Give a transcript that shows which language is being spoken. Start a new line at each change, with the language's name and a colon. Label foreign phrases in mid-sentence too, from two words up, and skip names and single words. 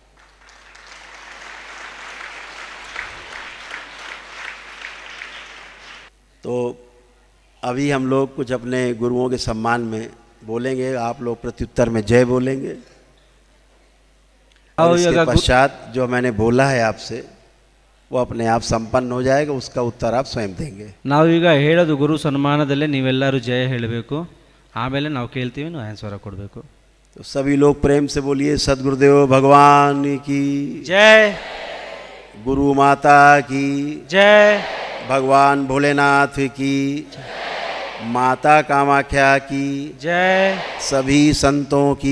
Hindi: तो अभी हम लोग कुछ अपने गुरुओं के सम्मान में बोलेंगे, आप लोग प्रत्युत्तर में जय बोलेंगे। और इसके पश्चात जो मैंने बोला है आपसे वो अपने आप संपन्न हो जाएगा, उसका उत्तर आप स्वयं देंगे।
Kannada: ನಾವೀಗ ಹೇಳೋದು ಗುರು ಸನ್ಮಾನದಲ್ಲೇ ನೀವೆಲ್ಲರೂ ಜಯ ಹೇಳಬೇಕು, ಆಮೇಲೆ ನಾವು ಕೇಳ್ತೀವಿ, ನಾವು ಆನ್ಸರ್ ಕೊಡಬೇಕು।
Hindi: तो सभी लोग प्रेम से बोलिए सद्गुरुदेव भगवान की जय। गुरु माता की जय, भगवान भोलेनाथ की, माता कामाख्या की, जय, सभी संतों की,